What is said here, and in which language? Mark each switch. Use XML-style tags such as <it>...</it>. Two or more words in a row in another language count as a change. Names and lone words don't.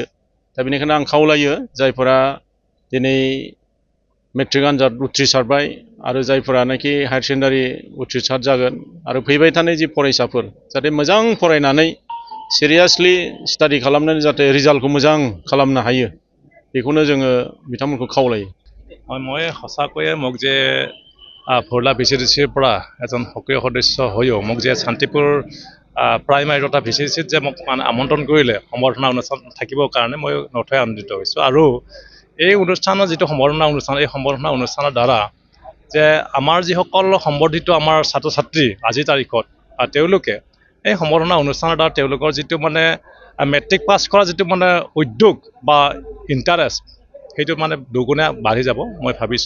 <brx>दा बेनिखायनो आं खावलायो जायफोरा दिनै मेट्रिक आनजाद उथ्रिसारबाय आरो जायफोरानाखि</brx> <en>higher secondary</en> <brx>उथ्रिसार जागोन आरो फैबाय थानाय जि फरायसाफोर जाहाथे मोजां फरायनानै</brx> <en>seriously study</en> <brx>खालामनानै जाहाथे रिजाल्टखौ मोजां खालामनो हायो बेखौनो जोङो बिथांमोनखौ खावलायो।</brx> <as>মই সঁচাকৈয়ে মোক যে ভৰলা VCDCৰ পৰা এজন সক্ৰিয় সদস্য হৈও মোক যে শান্তিপুৰ প্ৰাইমাৰী তথা VCDCত যে মোক আমন্ত্ৰণ কৰিলে সম্বৰ্ধনা অনুষ্ঠান থাকিবৰ কাৰণে মই নথৈ আনন্দিত হৈছোঁ। আৰু এই অনুষ্ঠানৰ যিটো সম্বৰ্ধনা অনুষ্ঠান এই সম্বৰ্ধনা অনুষ্ঠানৰ দ্বাৰা যে আমাৰ যিসকল সম্বৰ্ধিত আমাৰ ছাত্ৰ ছাত্ৰী আজিৰ তাৰিখত তেওঁলোকে এই সম্বৰ্ধনা অনুষ্ঠানৰ দ্বাৰা তেওঁলোকৰ যিটো মানে</as> <en>matric pass</en> <as>কৰা যিটো মানে উদ্যোগ বা ইণ্টাৰেষ্ট সেইটো মানে দুগুণে বাঢ়ি যাব মই ভাবিছোঁ।</as>